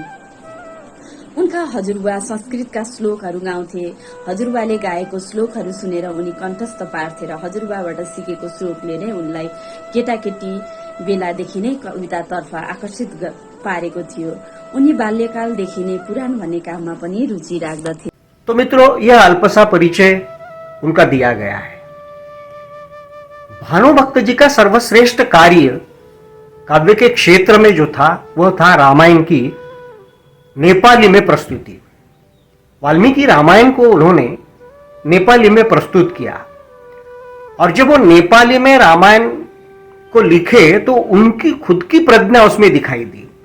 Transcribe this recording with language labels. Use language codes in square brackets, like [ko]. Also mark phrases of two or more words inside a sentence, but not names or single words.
[ne] उनका हजुरबा संस्कृतका श्लोकहरू गाउँथे। हजुरबाले गाएको श्लोकहरू सुनेर उनी कण्ठस्थ पार्थे र हजुरबाबाट सिकेको श्लोकले नै उनलाई केटाकेटी बेलादेखि नै कवितातर्फ आकर्षित पारेको थियो। उनी बाल्यकालदेखि नै पुराण भन्ने काममा पनि रुचि राख्दथे। [hi] तो मित्रों, यह अल्पसा परिचय उनका दिया गया है। भानुभक्त जी का सर्वश्रेष्ठ कार्य काव्य के क्षेत्र में जो था वह था रामायण की नेपाली में प्रस्तुति। वाल्मीकि रामायण को उन्होंने नेपाली में प्रस्तुत किया और जब वो नेपाली में रामायण को लिखे तो उनकी खुद की प्रज्ञा उसमें दिखाई दी।